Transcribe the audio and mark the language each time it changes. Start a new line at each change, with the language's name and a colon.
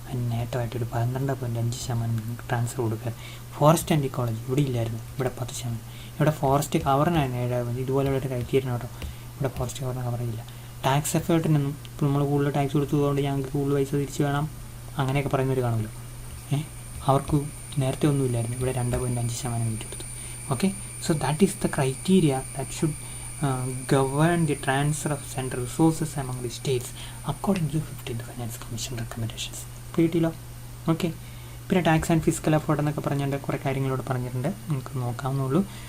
Malayalam: നേട്ടമായിട്ടൊരു 12.5% transfer കൊടുക്കുക. Forest and ecology ഇവിടെ ഇല്ലായിരുന്നു, ഇവിടെ 10%. ഇവിടെ ഫോറസ്റ്റ് കവറിനായിരുന്നു 7. ഇതുപോലെയുള്ളൊരു ക്രൈറ്റീരിയൻ കേട്ടോ. ഇവിടെ ഫോറസ്റ്റ് കവറിന് കവറില്ല. ടാക്സ് എഫേർട്ടിനൊന്നും ഇപ്പോൾ നമ്മൾ കൂടുതൽ ടാക്സ് കൊടുത്തതുകൊണ്ട് ഞങ്ങൾക്ക് കൂടുതൽ പൈസ തിരിച്ച് വേണം അങ്ങനെയൊക്കെ പറയുന്നവർ കാണുമല്ലോ. അവർക്ക് നേരത്തെ ഒന്നുമില്ലായിരുന്നു, ഇവിടെ 2.5% കൊടുത്തു.
English: Okay, so that is the criteria that should govern the transfer of central resources among the states according to the 15th Finance Commission recommendations.
Malayalam: കിട്ടിയല്ലോ. ഓക്കെ, പിന്നെ ടാക്സ് ആൻഡ് ഫിസിക്കൽ എഫേർട്ട് എന്നൊക്കെ പറഞ്ഞുകൊണ്ട് കുറേ കാര്യങ്ങളോട് പറഞ്ഞിട്ടുണ്ട്, നമുക്ക് നോക്കാവുന്നുള്ളൂ.